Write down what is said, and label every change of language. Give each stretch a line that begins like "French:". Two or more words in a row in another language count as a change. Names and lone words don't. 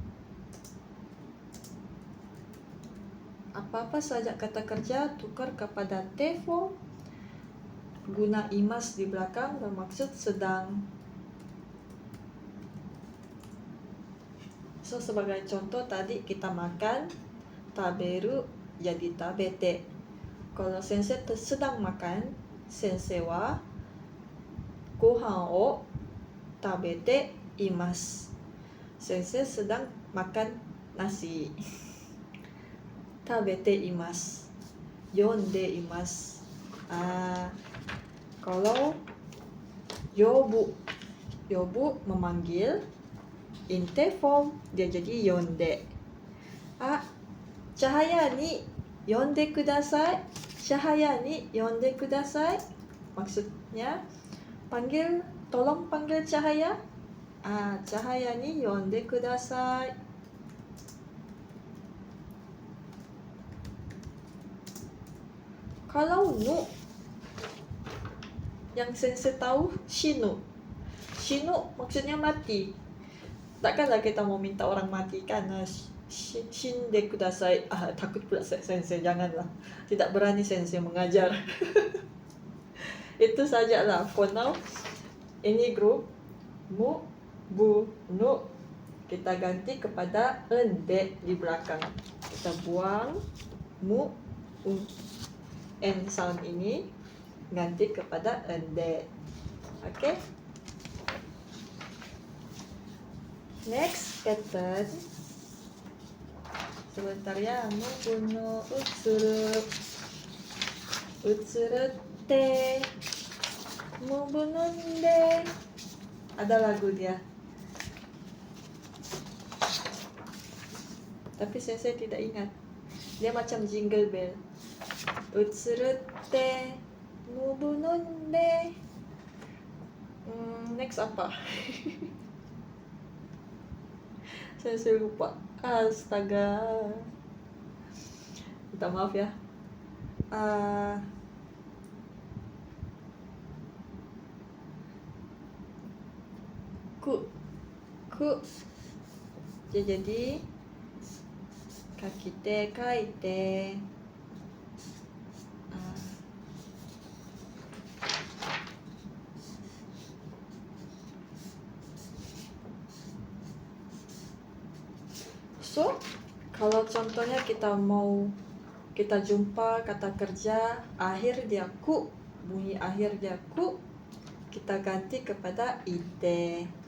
Malay: Apa-apa saja kata kerja tukar kepada T form, guna imas di belakang bermaksud sedang. So sebagai contoh tadi kita makan, taberu jadi tabete. Kalau sensei sedang makan,
Japanese: sensei wa gohan o tabete imasu.
Malay: Sensei sedang makan nasi.
Japanese: Tabete imasu. Yonde imasu.
Malay: Kalau yobu memanggil,
English: in T form
Malay: dia jadi yonde.
Japanese: Cahaya ni yonde kudasai. Cahaya ni yonde kudasai.
Malay: Maksudnya tolong panggil Cahaya.
Japanese: Cahaya ni yonde kudasai.
Malay: Kalau nu, yang sensei tahu shinu. Shinu maksudnya mati. Takkanlah kita mau minta orang mati kan?
Japanese: Shinde kudasai.
Malay: Takut pula sensei, janganlah. Tidak berani sensei mengajar. Itu sajalah
English: for now.
Malay: Ini grup mu, bu, nu. Kita ganti kepada ende di belakang. Kita buang mu, n sound ini, ganti kepada ende.
English: Oke? Next pattern.
Malay: Sebentar ya.
Japanese: Mubuno utsuru. Utsuru te. Mubunonde.
Malay: Ada lagu dia. Tapi saya tidak ingat. Dia macam jingle bell.
Japanese: Utsuru te. Mubunonde.
Malay: Next apa? Saya lupa. Astaga. Minta maaf ya. Ku. Dia jadi
Japanese: kakite kaite.
Malay: So, kalau contohnya kita jumpa kata kerja akhir dia ku, bunyi akhir dia ku, kita ganti kepada ite.